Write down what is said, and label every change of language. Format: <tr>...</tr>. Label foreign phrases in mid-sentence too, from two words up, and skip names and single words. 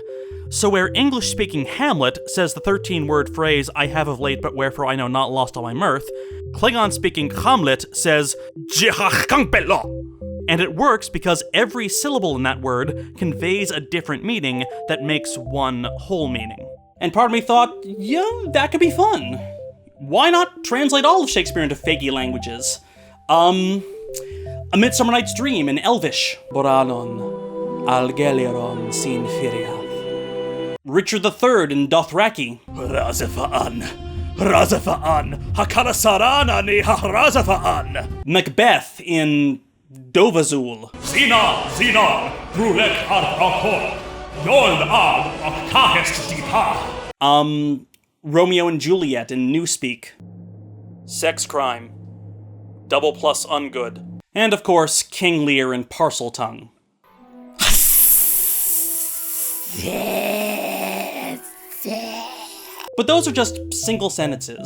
<en>So where English-speaking Hamlet says the 13-word phrase, I have of late but wherefore I know not lost all my mirth, Klingon-speaking Hamlet says, and it works because every syllable in that word conveys a different meaning that makes one whole meaning. And part of me thought, yeah, that could be fun. Why not translate all of Shakespeare into fakey languages? A Midsummer Night's Dream in Elvish. Boranon, Algeliron sin Firiath. Richard III in Dothraki. Razafa'an, Razafa'an, Hakarasaran ni Harazafa'an. Macbeth in Dovazul. Zina, Zina, Brulek Arkor, Yol Ab Oktahest Dipa. Romeo and Juliet in Newspeak. Sex crime. Double plus ungood. And of course, King Lear in Parseltongue. But those are just single sentences.</en>